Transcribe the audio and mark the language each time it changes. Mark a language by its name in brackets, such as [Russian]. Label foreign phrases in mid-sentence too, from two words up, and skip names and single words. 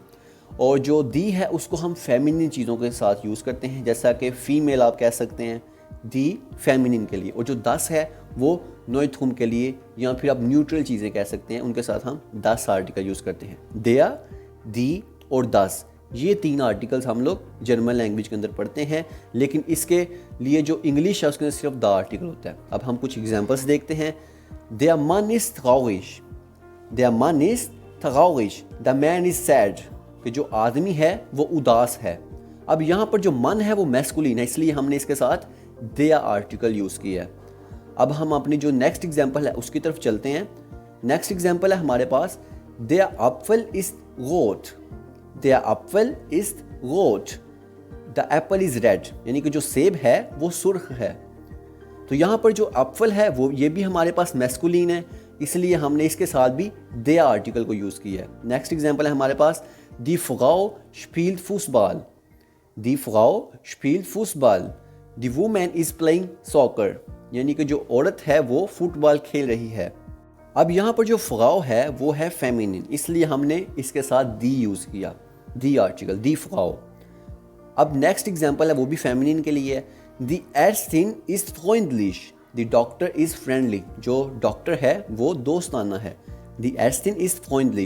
[Hindi] और जो दी है उसको हम फेमिनिन चीज़ों के साथ यूज़ करते हैं, जैसा कि फीमेल आप कह सकते हैं दी फेमिनिन के लिए, और जो दस है वो नोइथुम के लिए, या फिर आप न्यूट्रल चीज़ें कह सकते हैं, उनके साथ हम दस आर्टिकल यूज़ करते हैं। देया, दी और दस, ये तीन आर्टिकल्स हम लोग [English] German language [Hindi] के अंदर पढ़ते हैं। लेकिन इसके लिए जो इंग्लिश है उसके अंदर सिर्फ [English] the article [Hindi] होता है। अब हम कुछ एग्जांपल्स देखते हैं। [German] Der Mann ist traurig, der Mann ist traurig, [English] the man is sad, [Hindi] कि जो आदमी है वो उदास है। अब यहाँ पर जो मन है वो मैस्कुलिन है, इसलिए हमने इसके साथ der आर्टिकल यूज़ किया है। अब हम अपनी जो नेक्स्ट एग्जाम्पल है उसकी तरफ चलते हैं। नेक्स्ट एग्जाम्पल है हमारे पास, [German] der Apfel ist rot, der Apfel ist rot, [English] the apple is red, [Hindi] यानी कि जो सेब है वो सुर्ख है। तो यहाँ पर जो एप्पल है वो ये भी हमारे पास मैस्कुलिन है, इसलिए हमने इसके साथ भी der आर्टिकल को यूज़ किया है। नेक्स्ट एग्जाम्पल है हमारे पास, [German] die Frau spielt Fußball, die Frau spielt Fußball, [English] die Woman is playing soccer, [Hindi] यानी कि जो औरत है वो फुटबॉल खेल रही है। अब यहाँ पर जो फ्राउ है वो है फेमिनिन, इसलिए हमने इसके साथ दी यूज़ किया, दी आर्टिकल, दी फ्राउ। अब नेक्स्ट एग्जाम्पल है वो भी फेमिनिन के लिए है, [German] die Ärztin ist freundlich, [English] the doctor is friendly, [Hindi] जो डॉक्टर है वो दोस्ताना है, [German] die Ärztin ist freundlich.